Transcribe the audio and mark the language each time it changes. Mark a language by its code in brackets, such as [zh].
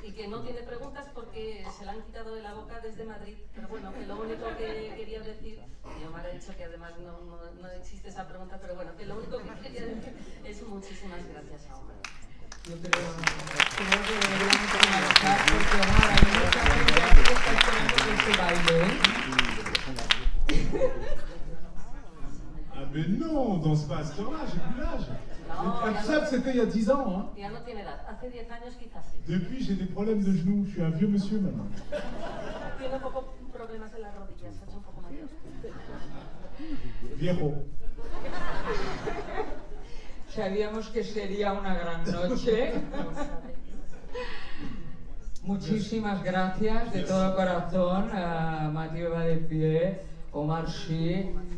[es] Y que no tiene preguntas porque se la han quitado de la boca desde Madrid, pero bueno, que lo único que quería decir, y Omar ha dicho que además no existe esa pregunta, pero bueno, que lo único que quería decir es muchísimas gracias a Omar. Yo creo que deberíamos finalizar porque Omar, hay mucha gente aquí que está esperando que este baile, [fr] Ah mais non, on danse pas à cette heure-là, j'ai plus l'âge. Absab, c'était il y a 10 ans. Hein. [es] Ya no tiene edad, hace 10 años quizás sí. [fr] Depuis, j'ai des problèmes de genoux, je suis un vieux monsieur maintenant. [es] Tiene un poco problemas en las rodillas, se ha hecho un poco mayor. Viejo. Sabíamos que sería una gran noche. Muchísimas gracias de todo corazón a Mathieu Vadepied, Omar Sy.